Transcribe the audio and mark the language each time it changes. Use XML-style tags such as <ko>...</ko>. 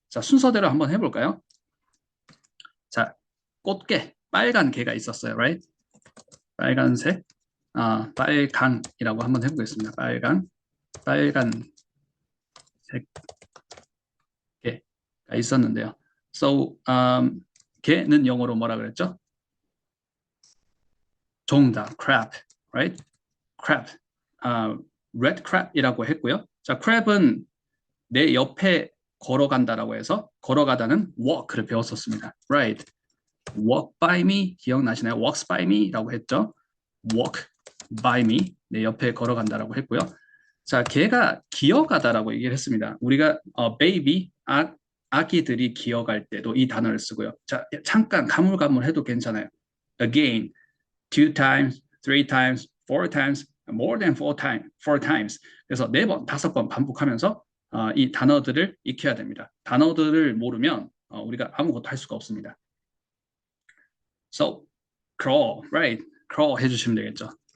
<ko>자, 순서대로 한번 해볼까요? 자, 꽃게, 빨간 개가 있었어요,</ko> <en>right?</en> <ko>빨간색, 빨강이라고 한번 해보겠습니다. 빨간색 개가 있었는데요. So, 개는 영어로 뭐라 그랬죠? 정답,</ko> <en>crab, right? crab, red crab</en> <ko>이라고 했고요. 자, crab은 내 옆에 걸어간다라고 해서 걸어가다는 walk를 배웠었습니다.</ko> <en>right? walk by me</en> <ko>기억나시나요?</ko> <en>walks by me</en> <ko>라고 했죠.</ko> <en>walk by me</en> <ko>내 옆에 걸어간다라고 했고요. 자, 걔가 기어가다라고 얘기를 했습니다. 우리가 baby 아기들이 기어갈 때도 이 단어를 쓰고요. 자, 잠깐 가물가물해도 괜찮아요.</ko> <en>again, two times, three times, four times, more than four times.</en> <ko>그래서 네 번, 다섯 번 반복하면서 이 단어들을 익혀야 됩니다. 단어들을 모르면 우리가 아무것도 할 수가 없습니다.</ko> <en>So, crawl, right?</en> <ko>crawl 해주시면 되겠죠.</ko>